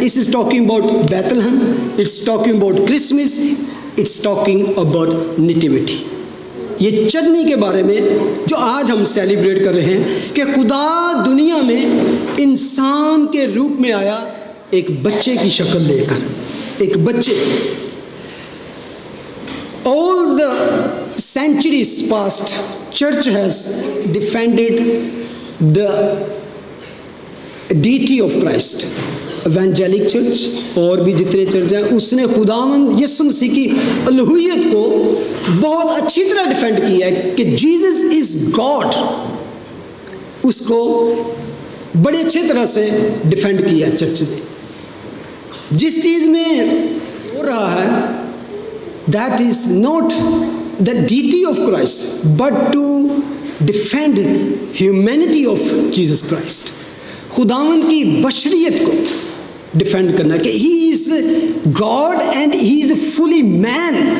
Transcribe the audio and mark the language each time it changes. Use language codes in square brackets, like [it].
[en] Is talking about Bethlehem, it's talking about Christmas, it's talking about nativity. [hi] ये चढ़ने के बारे में जो आज हम सेलिब्रेट कर रहे हैं कि खुदा दुनिया में इंसान के रूप में आया, एक बच्चे की शक्ल लेकर, एक बच्चे। [en] All the centuries past, church has defended the deity of Christ. [hi] Evangelic church और भी जितने चर्च हैं, उसने खुदावंद यीशु मसीह की अलहुयत को बहुत अच्छी तरह डिफेंड किया है कि [en] Jesus is God. [hi] उसको बड़े अच्छे तरह से डिफेंड किया चर्च ने। जिस चीज़ में हो रहा है, [en] that is not the deity of Christ, but to defend humanity of Jesus Christ, [hi] खुदावंद की बशरियत को डिफेंड करना कि [en] he is God and he is fully man।